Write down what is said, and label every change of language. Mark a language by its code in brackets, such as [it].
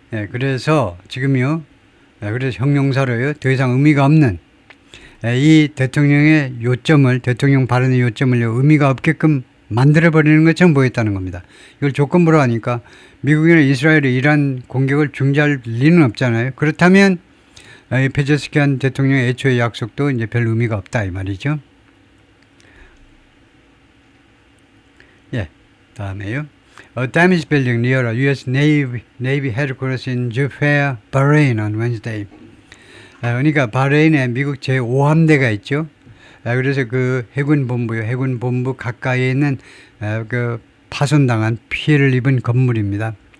[ko] 그래서 지금요 그래서 형용사로요 더 이상 의미가 없는 이 대통령의 요점을 대통령 발언의 요점을 의미가 없게끔 만들어버리는 것처럼 보였다는 겁니다. 이걸 조건부로 하니까 미국이나 이스라엘이 이란 공격을 중지할 리는 없잖아요. 그렇다면 페제스키안 대통령의 애초의 약속도 이제 별 의미가 없다 이 말이죠. 다음에요. [en] A damaged building near a U.S. Navy headquarters in Jubair, Bahrain on Wednesday. [ko] 그러니까 바레인에 미국 제5함대가 있죠. 그래서 그 해군 본부 가까이에 있는 그 파손당한 피해를 입은 건물입니다.